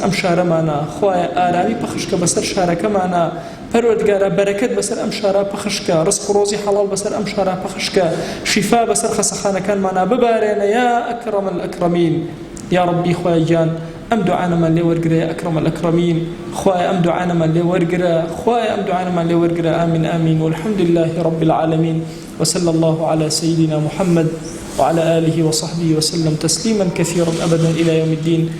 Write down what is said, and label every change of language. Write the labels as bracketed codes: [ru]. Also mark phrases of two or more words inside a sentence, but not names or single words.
[ckb] ئەم شارەمانە خوای ئارامی پەخشکە بەسەر شارەکەمانە پەروەردگارە بەرەکەت بەسەر ئەم شارە پەخشکە ڕزق و ڕۆزی حەڵال بەسەر ئەم شارە پەخشکە شیفا بەسەر خەسەخانەکانمانە ببارێنە [ar] یا ئەکرەم الئەکرەمین یا ڕەبی [ckb] خوای گیان ئەم دوعانەمان لێ وەرگرە [ar] ئەکرەم الئەکرەمین [ckb] خوای ئەم دوعانەمان لێ وەرگرە خوای ئەم دوعانەمان لێ وەرگرە [ar] ئامین ئامین والحمد لله رب العالمين وصلى الله على سيدنا محمد وعلى آله وصحبه وسلم تسليما كثيرا أبدا إلى يوم الدين